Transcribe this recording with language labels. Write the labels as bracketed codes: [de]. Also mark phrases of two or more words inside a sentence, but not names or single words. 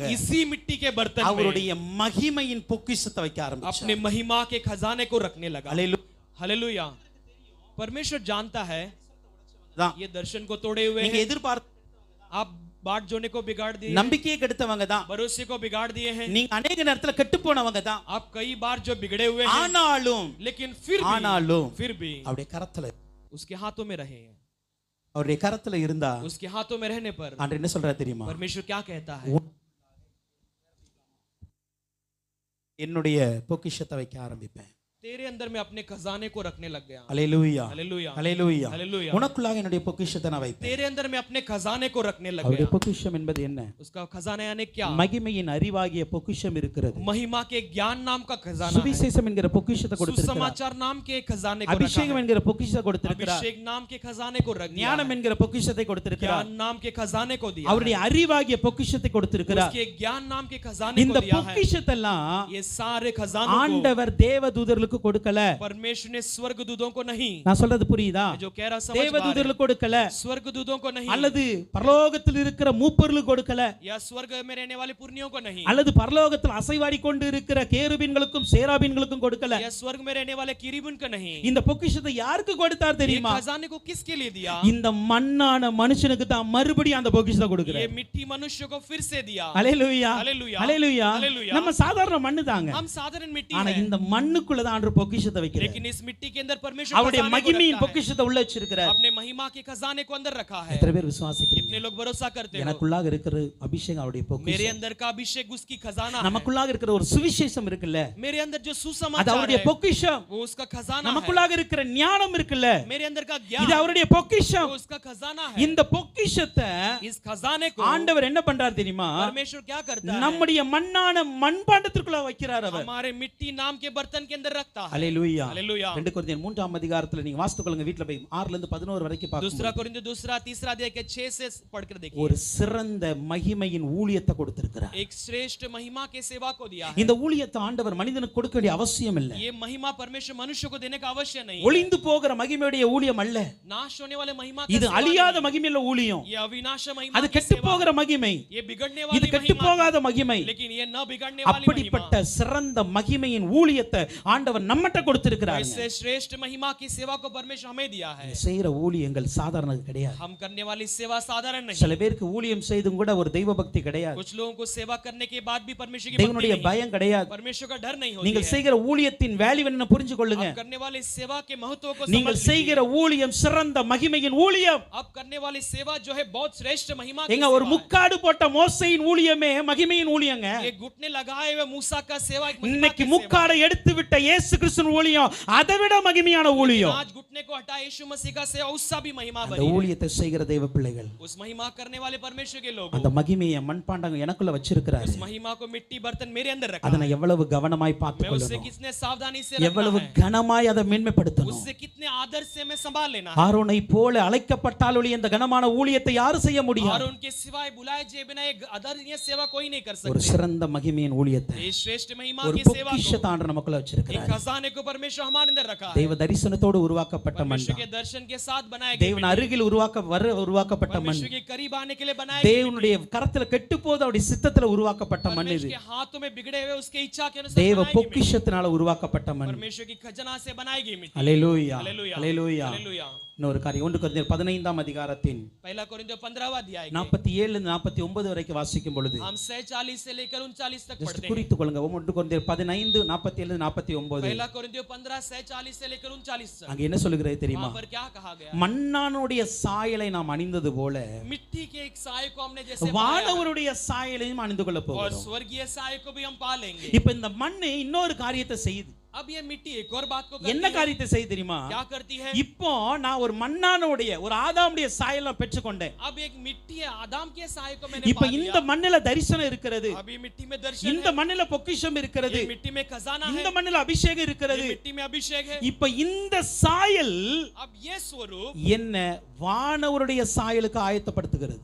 [hi] इसी मिट्टी के बर्तन में [ta] அவருடைய மகிமையின் பொக்கிஷத்தை வைக்க ஆரம்பிச்சார். [hi] अपने महिमा के खजाने को रखने लगा। [ta] அல்லேலூயா. [hi] हालेलुया। परमेश्वर जानता है [ta] தான். [hi] ये दर्शन को तोड़े हुए [ta] நீங்க [hi] हैं, [ta] எதிர்பார்த்த [hi] आप बाट जोने को बिगाड़ दिए, [ta] நம்பிக்கையை கெடுத்தவங்க தான். [hi] भरोसे को बिगाड़ दिए हैं, [ta] நீங்க अनेक நேரத்துல கெட்டு போனவங்க தான். [hi] आप कई बार जो बिगड़े हुए हैं, [ta] ஆனாலும் [hi] लेकिन [ta] ஆனாலும் [hi] फिर भी [ta] அவருடைய கரத்துல [hi] उसके हाथों में रहे हैं। [ta] அவருடைய கரத்துல இருந்தா [hi] उसके हाथों में रहने पर [ta] ஆண்டவர் என்ன சொல்றாரு தெரியுமா? [hi] परमेश्वर क्या कहता है? [ta] என்னுடைய பொக்கிஷத்தை வைக்க ஆரம்பிப்பேன். [hi] तेरे अंदर में अपने खजाने को रखने लग गया। [ta] அல்லேலூயா. [hi] हालेलुया। [ta] அல்லேலூயா. [hi] हालेलुया। [ta] உனக்குள்ளாக என்னுடைய பொக்கிஷத்தை நான் வைப்பேன். [hi] तेरे अंदर में अपने खजाने को रखने लग [ta] அவருடைய [hi] गया। [ta] பொக்கிஷம் என்பது என்ன? [hi] उसका खजाना यानी क्या? [ta] மகிமையின் அறிவாகிய பொக்கிஷம் இருக்கிறது. [hi] महिमा के ज्ञान नाम का खजाना है, [ta] சுவிசேஷம் என்கிற பொக்கிஷத்தை கொடுத்திருக்கிறார். [hi] सुसमाचार नाम के खजाने को रखा [ta] அபிஷேகம் [hi] है, [ta] என்கிற பொக்கிஷத்தை கொடுத்திருக்கிறார். [hi] अभिषेक नाम के खजाने को रख दिया [ta] ஞானம் [hi] है, [ta] என்கிற பொக்கிஷத்தை கொடுத்திருக்கிறார். [hi] ज्ञान नाम के खजाने को दिया [ta] அவருடைய [hi] है, [ta] அறிவாகிய பொக்கிஷத்தை கொடுத்திருக்கிறார். [hi] उसके ज्ञान नाम के खजाने [ta] இந்த [hi] को दिया है। [ta] பொக்கிஷத்தெல்லாம் [hi] ये सारे खजानों को [ta] ஆண்டவர் தேவதூதர்களுக்கு தேவதூதர்களுக்கு கொடுக்கல. [hi] परमेश्वर ने स्वर्गदूतों को नहीं, [ta] நான் சொல்றது புரியுதா? [hi] मैं जो कह रहा समझ पा रहे हैं, [ta] தேவதூதர்களுக்கு கொடுக்கல, [hi] स्वर्गदूतों को नहीं, [ta] அல்லது பரலோகத்தில் இருக்கிற மூப்பர்களுக்கு கொடுக்கல, [hi] या स्वर्ग में रहने वाले पुण्यों को नहीं, [ta] அல்லது பரலோகத்தில் அசைவாடி கொண்டு இருக்கிற கேருபீன்களுக்கும் சேராபீன்களுக்கும் கொடுக்கல. [hi] या स्वर्ग में रहने वाले किरीबुन को नहीं. [ta] இந்த பொக்கிஷத்தை யாருக்கு கொடுத்தார் [hi] ये [ta] தெரியுமா? [hi] खजाने को किसके लिए दिया? [ta] இந்த மண்ணான மனுஷனுக்கு தான் மறுபடியும் அந்த பொக்கிஷத்தை கொடுக்கிறார். [hi] ये मिट्टी मनुष्य को फिर से दिया. [ta] ஹalleluya, [hi] हालेलुया, [ta] ஹalleluya. [hi] हालेलुया. [ta] நம்ம சாதாரண மண்ணு தாங்க, [hi] हम साधारण मिट्टी [ta] ஆனா [hi] हैं, [ta] இந்த மண்ணுக்குள்ள தான் ஆண்டவர் பொக்கிஷத்தை வைக்கிறார். [hi] लेकिन इस मिट्टी के अंदर परमेश्वर [ta] அவருடைய [hi] खजाने को [ta] மகிமையின் [hi] रखा है. [ta] பொக்கிஷத்தை உள்ள வச்சிருக்கிறார். [hi] अपने महिमा के खजाने को अंदर रखा है. [ta] எத்தனை பேர் விசுவாசிக்கிறீங்க? [hi] कितने लोग भरोसा करते हो? [ta] எனக்குள்ளாக இருக்கிற அபிஷேகம் அவருடைய [hi] मेरे [ta] பொக்கிஷம். [hi] अंदर का अभिषेक उसकी खजाना है. [ta] நமக்குள்ளாக இருக்கிற ஒரு சுவிசேஷம் இருக்குல்ல, [hi] मेरे अंदर जो [ta] அது [hi] सुसमाचार [ta] அவருடைய [hi] है, [ta] பொக்கிஷம். [hi] वो उसका खजाना है. [ta] நமக்குள்ளாக இருக்கிற ஞானம் இருக்குல்ல, [hi] मेरे अंदर का [ta] இது [hi] ज्ञान, [ta] அவருடைய பொக்கிஷம். [hi] वो उसका खजाना है. [ta] இந்த பொக்கிஷத்தை [hi] इस खजाने को [ta] ஆண்டவர் என்ன பண்றார் தெரியுமா? [hi] परमेश्वर क्या करता है? [ta] நம்முடைய மண்ணான மண்பாண்டத்திற்குள்ள வைக்கிறார் அவர். [hi] हमारे मिट्टी नाम के बर्तन के अंदर रखता है. [ta] ஹalleluya. [hi] हालेलुया. [ta] 2 கொரிந்தியர் 3ஆம் அதிகாரத்துல நீங்க வாசித்துக்கொள்ளுங்க, வீட்ல போய் 6ல இருந்து 11 வரைக்கும் [hi] दूसरा [ta] பாருங்க. [hi] कोरिन्थियों दूसरा तीसरा अध्याय के 6 से पढ़कर देखिए. [ta] ஒரு சிறந்த மகிமையின் ஊழியத்தை கொடுத்திருக்கிறார். [hi] एक श्रेष्ठ महिमा के सेवा को दिया है. [ta] இந்த ஊழியத்தை ஆண்டவர் மனிதனுக்கு கொடுக்க வேண்டிய அவசியம் இல்லை. [hi] ये महिमा परमेश्वर मनुष्य को देने का आवश्यक नहीं है. [ta] ஒளிந்து போகிற மகிமையுடைய ஊழியம் அல்ல, [hi] नाश होने वाले महिमा [ta] இது [hi] का सेवा [ta] அழியாத [hi] नहीं. [ta] மகிமையுள்ள ஊழியம். [hi] ये अविनाश महिमा [ta] அது [hi] की [ta] கெட்டு [hi] सेवा. [ta] போகிற மகிமை, [hi] ये बिगड़ने [ta] இது [hi] वाली [ta] கெட்டு [hi] महिमा, [ta] போகாத மகிமை. [hi] लेकिन ये न बिगड़ने वाली [ta] அப்படிப்பட்ட [hi] महिमा. [ta] சிறந்த மகிமையின் ஊழியத்தை ஆண்டவர் நம்மட்ட கொடுத்திருக்கிறார். [hi] इससे श्रेष्ठ महिमा की सेवा को परमेश्वर हमें दिया है. [ta] செய்யற ஊழியங்கள் சாதாரணது கிடையாது. [hi] हम करने वाली सेवा साधारण नहीं. [ta] சில பேருக்கு ஊழியம் செய்தும் கூட ஒரு தெய்வ பக்தி கிடையாது, [hi] कुछ लोगों को सेवा करने के बाद भी परमेश्वर की [ta] தேவனுடைய [hi] भक्ति नहीं, [ta] பயம் கிடையாது. [hi] परमेश्वर का डर नहीं होती [ta] நீங்கள் [hi] है. [ta] செய்கிற ஊழியத்தின் வேல்யூ என்ன புரிஞ்சு கொள்ளுங்க. [hi] अब करने वाली सेवा के महत्व को [ta] நீங்கள் [hi] समझ लीजिए. [ta] செய்கிற ஊழியம் சிறந்த மகிமையின் ஊழியம். [hi] अब करने वाली सेवा जो है बहुत श्रेष्ठ महिमा की [ta] எங்க ஒரு [hi] सेवा है. [ta] முக்காடு போட்ட மோசேயின் ஊழியமே மகிமையின் ஊழியங்க. [hi] ये घुटने लगाए हुए मूसा का सेवा एक महिमा [ta] இன்னைக்கு [hi] की सेवा. [ta] முக்காடை எடுத்து விட்ட இயேசு கிறிஸ்துவின் ஊழியம் அதை விட மகிமையான ஊழியம். [hi] आज घुटने को हटा यीशु मसीह का सेवा उससे भी महिमा [ta] அந்த [hi] बनी है. [ta] ஊழியத்தை செய்கிற தெய்வ பிள்ளைகள் [hi] उस महिमा करने वाले परमेश्वर के लोग [ta] அந்த மகிமையை மண்பாண்டங்க எனக்குள்ள வச்சிருக்கிறாரு. [hi] उस महिमा को मिट्टी बर्तन मेरे अंदर रखा [ta] அதை [hi] है. [ta] எவ்வளவு கவனமாய் [hi] मैं [ta] பார்த்துக் [hi] उससे [ta] கொள்ளணும், [hi] कितने सावधानी से रखना [ta] எவ்வளவு [hi] है, [ta] கனமாய் அதை மேன்மைப்படுத்தணும். [hi] उससे कितने आदर से मैं संभाल लेना है. [ta] ஆரோனை போல அழைக்கப்பட்டால் ஒழிய இந்த கனமான ஊழியத்தை யாரு செய்ய முடியும்? [hi] और उनके सिवाय बुलाए जे बिना एक आदरणीय सेवा कोई नहीं कर [ta] ஒரு [hi] सकते. [ta] சிறந்த மகிமையின் ஊழியத்தை, [hi] ये श्रेष्ठ महिमा [ta] ஒரு [hi] की सेवा को [ta] பொக்கிஷத்தை ஆண்டவர் நமக்குள்ள [hi] एक [ta] வச்சிருக்கிறார். [hi] खजाने को परमेश्वर हमारे अंदर रखा है. [ta] தெய்வ தரிசனத்தோடு உருவாக்கப்பட்ட மண், [hi] परमेश्वर के दर्शन के साथ बनाए गए [ta] தேவன் [hi] मिट्टी, [ta] அருகில் உருவாக்கப்பட்ட மண், [hi] परमेश्वर के करीब आने के लिए बनाए गए [ta] தேவனுடைய கரத்துல கெட்டு போது அவருடைய சித்தத்துல உருவாக்கப்பட்ட மண் இது. [hi] परमेश्वर के हाथों में बिगड़े हुए उसके इच्छा के अनुसार [ta] தேவ [hi] बनाई गई मिट्टी, [ta] பொக்கிஷத்தினால உருவாக்கப்பட்ட மண். [hi] परमेश्वर की खजाना से बनाई गई मिट्टी. [ta] அல்லேலூயா, [hi] हालेलुया, [ta] அல்லேலூயா. [hi] हालेलुया. [ta] இன்னொரு காரியம் 1 கொரிந்தியர் 15ஆம் அதிகாரத்தின் [hi] पहला कोरिन्थियों 15वां अध्याय के [ta] 47 49 வரைக்கும் வாசிக்கும் பொழுது [hi] हम 46 से लेकर 39 तक [ta] ஜஸ்ட் [hi] पढ़ते हैं. [ta] குறித்துக் கொள்ளுங்க. 1 கொரிந்தியர் 15 47 49 [hi] पहला कोरिन्थियों 15 46 से लेकर 39 तक. [ta] அங்க என்ன சொல்லுகிறது தெரியுமா? [hi] वहां पर क्या कहा गया? [ta] மண்ணானுடைய சாயலை நாம் அணிந்தது போல [hi] मिट्टी के एक साय को हमने जैसे पाया [ta] வானவருடைய சாயலையும் அணிந்து கொள்ள [hi] और [ta] போகிறோம். [hi] स्वर्गीय साय को भी हम पा लेंगे. [ta] இப்ப இந்த மண்ணு இன்னொரு காரியத்தை செய்யுது. [hi] अब ये मिट्टी एक और बात को [ta] என்ன [hi] करती है. [ta] காரியத்தை செய்யுது தெரியுமா? [hi] क्या करती है? [ta] இப்போ நான் ஒரு மண்ணானுடைய ஒரு ஆதாமுடைய சாயலை பெற்றுக்கொண்டேன். [hi] अब एक मिट्टी है आदम के साय को मैंने [ta] இப்ப [hi] पा [ta] இந்த [hi] लिया. [ta] மண்ணில தரிசனம் இருக்கிறது, [hi] अभी मिट्टी में दर्शन [ta] இந்த [hi] है, [ta] மண்ணில பொக்கிஷம் இருக்கிறது, [hi] ये मिट्टी में खजाना है, [ta] இந்த மண்ணில அபிஷேகம் [hi] ये [ta] இருக்கிறது. [hi] मिट्टी में अभिषेक है. [ta] இப்ப இந்த சாயல் [hi] अब ये स्वरूप [ta] என்ன வானவருடைய சாயலுக்கு ஆயத்தப்படுத்துகிறது.